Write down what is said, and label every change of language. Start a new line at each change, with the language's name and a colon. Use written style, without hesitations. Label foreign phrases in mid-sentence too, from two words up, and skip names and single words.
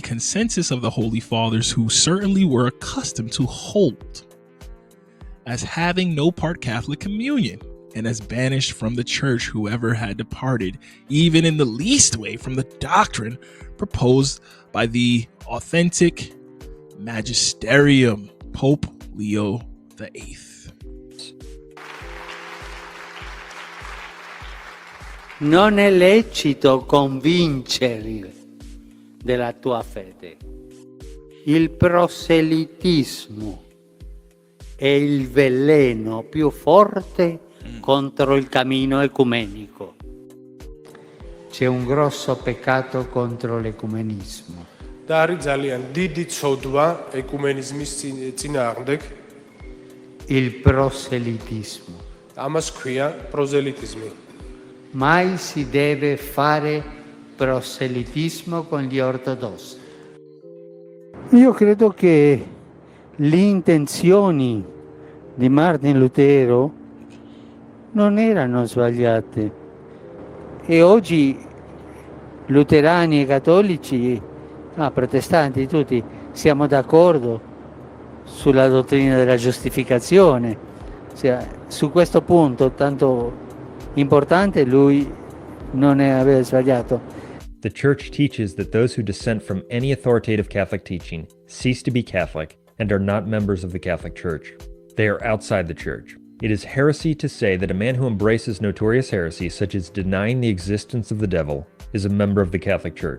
English: consensus of the Holy Fathers, who certainly were accustomed to hold as having no part Catholic communion, and as banished from the church whoever had departed, even in the least way, from the doctrine proposed by the authentic magisterium, Pope Leo VIII.
Italian: Non è lecito convincere della tua fede. Il proselitismo è il veleno più forte contro il cammino ecumenico. C'è un grosso peccato contro l'ecumenismo.
Georgian: და არის ძალიან დიდი ცოდვა ეკუმენიზმის წინააღმდეგ.
Italian: Il proselitismo.
Georgian: ამას ქვია პროზელიტიზმი.
Italian: Mai si deve fare proselitismo con gli ortodossi. Io credo che le intenzioni di Martin Lutero non erano sbagliate e oggi luterani e cattolici, protestanti tutti, siamo d'accordo sulla dottrina della giustificazione. Su questo punto tanto importante lui non aveva sbagliato.
English: The Church teaches that those who dissent from any authoritative Catholic teaching cease to be Catholic and are not members of the Catholic Church. They are outside the Church. It is heresy to say that a man who embraces notorious heresy, such as denying the existence of the devil, is a member of the Catholic Church.